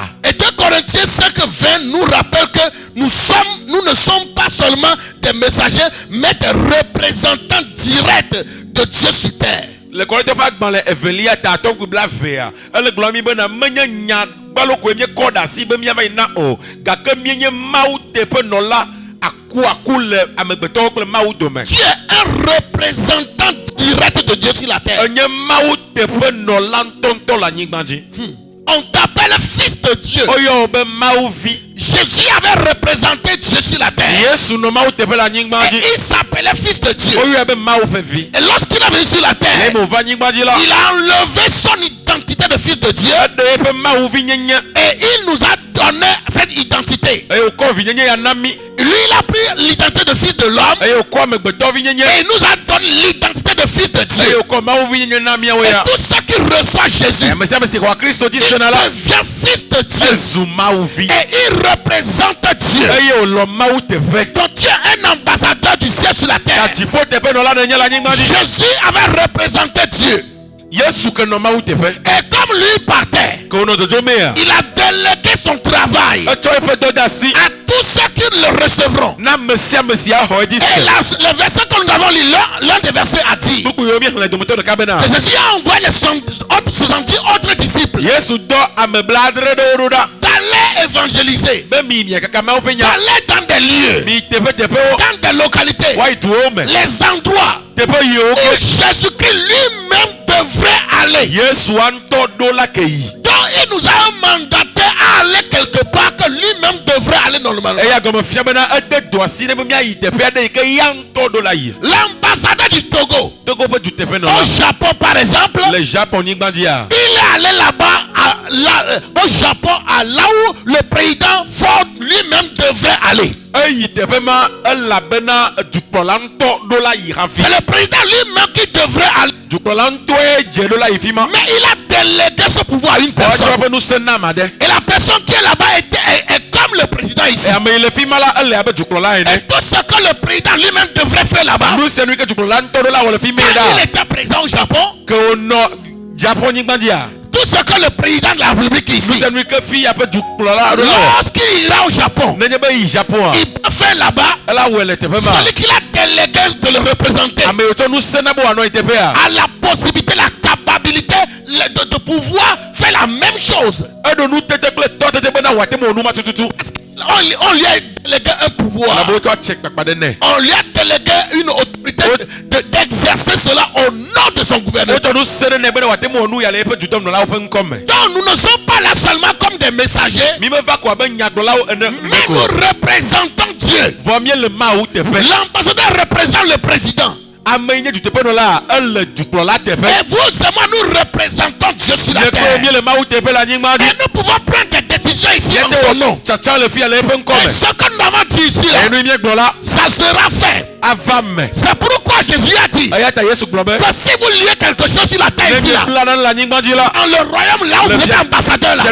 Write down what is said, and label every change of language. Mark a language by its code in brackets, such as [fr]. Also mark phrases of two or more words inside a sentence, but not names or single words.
[fr] Et 2 Corinthiens 5:20 nous rappelle que nous ne sommes pas seulement des messagers, mais des représentants directs de Dieu sur terre. [ee] le Korinthe ƒe agbalẽ evelia ta atɔ kple blavea ele gblɔm mi bena menye nya gbalo koe míekɔ ɖe asi be míava yi na o gake míenye Mawu teƒenɔla aku le amegbetɔwo kple Mawu dome. [fr] Tu es un représentant direct de Dieu sur la terre. [ee] enye Mawu teƒenɔla ŋutɔŋutɔ le anyigba dzi. [fr] On t'appelle fils de Dieu. [ee] oyɔ wo be Mawu vi. [fr] Jésus avait représenté Dieu sur la terre. [ee] Yesu nɔ Mawu teƒe le anyigba [fr] Et [ee] dzi. [fr] il s'appelait fils de Dieu. [ee] oyɔe be Mawu ƒe vi. [fr] Et lorsqu'il est venu sur la terre, [ee] eye wòva anyigba dzi la. [fr] il a enlevé son identité de fils de Dieu [ee] eɖe eƒe Mawu vi nyenye. [fr] et il nous a donné cette identité. [ee] eye wòkɔ vi nyenye ya na mi. [fr] Lui, il a pris l'identité de fils de l'homme [ee] eye wòkɔ amegbetɔ vi nyenye. [fr] et il nous a donné l'identité de fils de [ee] eye [fr] Dieu. [ee] wòkɔ Mawu vi nyenye na miawo [fr] Et [ee] ya. [fr] tout ce qui reçoit Jésus, [ee] ame sia ame si xɔ Kristo dzi [fr] il [ee] sena la. [fr] devient fils de Dieu [ee] ezu Mawu vi. [fr] et il représente Dieu. [ee] eye wòlɔ Mawu teƒe. [fr] Donc tu es un ambassadeur du ciel sur la [ee] ta [fr] terre. [ee] dziƒo teƒenɔla ne nye le anyigba dzi. [fr] Jésus avait représenté Dieu. [ee] Yesu ke nɔ Mawu teƒe. [fr] Et comme lui partait, [ee] ke wònɔ dzodzo mea. [fr] il a délégué son travail [ee] etsɔ eƒe dɔ de asi. [fr] à tous ceux qui le recevront. [ee] na ame sia ame si axɔ edzi [fr] Et [ee] se. [fr] là, le verset que nous avons lu, l'un des versets a dit [ee] buku yiwo mi xlẽ dometɔ ɖeka bena. [fr] que Jésus a envoyé les 70 autres disciples [ee] Yesu dɔ ame blaadre ɖewo ɖo ɖa. [fr] d'aller évangéliser, [ee] be mi miakaka Mawu ƒe nya. [fr] d'aller dans des lieux, [ee] mi teƒeteƒewo. [fr] dans des localités, [ee] woayi duwo me. [fr] les endroits [ee] teƒe yiwo [fr] où [ee] ke. [fr] Jésus-Christ lui-même devrait aller. [ee] Yesua ŋutɔ ɖo la ke yi. [fr] Donc il nous a mandaté à aller quelque part que lui-même devrait aller normalement. [ee] eya gɔme fia bena ede do asi ne be miayi teƒe aɖe yi ke ya ŋutɔ ɖo la yi. [fr] L'ambassadeur du Togo [ee] Togo ƒe duteƒenɔla. [fr] au Japon par exemple, [ee] le Japon nyigba dzia. [fr] il est allé là-bas au Japon, à là où le président Ford lui-même devrait aller. [ee] eyi teƒe ma elabena dukplɔla ŋutɔ ɖo la yi hafi. [fr] C'est le président lui-même qui devrait aller. [ee] dukplɔla ŋutɔe dze ɖo la yi fi ma. [fr] Mais il a délégué ce pouvoir à une [ee] ɔtsɔ [fr] personne. [ee] eƒe nusẽ na ama ɖe. [fr] Et la personne qui est là-bas est comme le président ici. [ee] ame yi le fi ma la ele abe dukplɔla [fr] Et [ee] ene. [fr] tout ce que le président lui-même devrait faire là-bas, [ee] nu sia nu yi ke dukplɔla ŋutɔ ɖo la wɔ le fi mi [fr] quand il [ee] ɖa. [fr] était président au Japon, [ee] ke wònɔ Japon nyigba dzia. [fr] tout ce que le président de la République [ee] nu [fr] ici, [ee] sia nu yi ke fi abe dukplɔla ɖo la wɔ. [fr] lorsqu'il ira au Japon, [ee] nenye be yi Japon a. [fr] il peut faire là-bas [ee] ela wɔe le teƒe ma. [fr] celui qui l'a délégué de le représenter [ee] ame yi wotsɔ nusẽ na be wòanɔ yi teƒea. [fr] a la possibilité, la capacité de pouvoir faire la même chose. [ee] eɖo nutete kple tɔtete bena wòate me wònu ma tututu. [fr] On lui a délégué un pouvoir. [ee] elabe wotsɔ atse kpakpa ɖe nɛ. [fr] On lui a délégué une autorité d'exercer cela au nom de son gouvernement. [ee] wotsɔ nusẽ ɖe nɛ bena wòate me wònu ya le eƒe dudɔnɔlawo ƒe ŋkɔ me. [fr] Donc nous ne sommes pas là seulement comme des messagers, [ee] mi meva ko abe nyagblɔlawo ene. [fr] mais nous représentons Dieu. [ee] vɔ mi le Mawu teƒe. [fr] L'ambassadeur représente le président. [ee] ame yi nye duteƒenɔla ele dukplɔla teƒe. [fr] Et vous et moi, nous représentons Dieu sur la [ee] ne [fr] terre. [ee] ko mi le Mawu teƒe le anyigba [fr] Et [ee] dzi. [fr] nous pouvons prendre des décisions ici en son [ee] yete [fr] nom. [ee] tsatsa le fi ya le eƒe ŋkɔ [fr] Et [ee] me. [fr] ce que nous avons dit ici, là, [ee] enu miegblɔ la [fr] ça sera fait. [ee] ava me. [fr] C'est pourquoi Jésus a dit [ee] eya ta Yesu gblɔ be. [fr] que si vous liez quelque chose sur la terre [ee] ne [fr] ici, [ee] mi [fr] là, [ee] bla nane le anyigba dzi la. [fr] dans le royaume là où [ee] Le [fr] vous êtes bien- ambassadeur là,